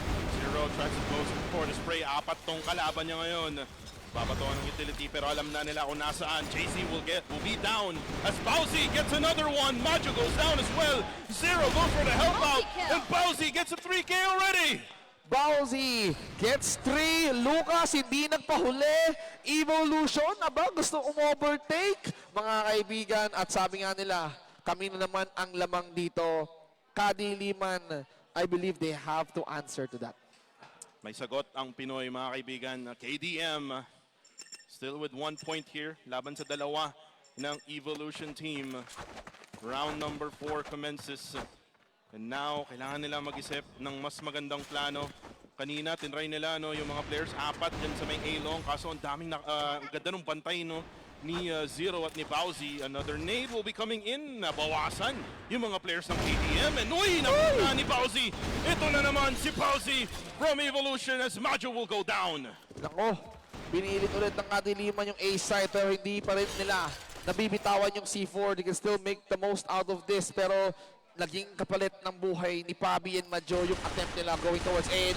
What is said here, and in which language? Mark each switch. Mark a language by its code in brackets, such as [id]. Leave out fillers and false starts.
[en] Zero tries to go for the spray. [tl] Apat tong kalaban niya ngayon. Babatuan ng utility pero alam na nila kung nasaan. [en] JC will be down as Bowsy gets another one. Macho goes down as well. Zero goes for the help out and Bowsy gets a 3K already. Bowsy gets 3. Lucas [tl] hindi nagpahuli. Evolution, aba gusto overtake mga kaibigan at sabi nga nila, kami na naman ang lamang dito. [en] KADILIMAN, I believe they have to answer to that. [tl] May sagot ang Pinoy mga kaibigan. [en] KDM still with 1 point here. [tl] Laban sa dalawa ng Evolution team. [en] Round number 4 commences. And now, [tl] kailangan nila mag-isip ng mas magandang plano. Kanina, tinry nila yung mga players. 4 dyan sa may A-long. Kaso ang daming ganda ng bantay ni Zero at ni Bowsy. [en] Another nade will be coming in. [tl] Nabawasan yung mga players ng KDM. And uy, napunta ni Bowsy. Ito na naman si Bowsy [en] from Evolution as Majo will go down. [tl] Nako, pinilit ulit ng KADILIMAN yung A-side pero hindi pa rin nila nabibitawan yung C4. [en] They can still make the most out of this [tl] pero naging kapalit ng buhay ni Pabi and Majo yung attempt nila [en] going towards A.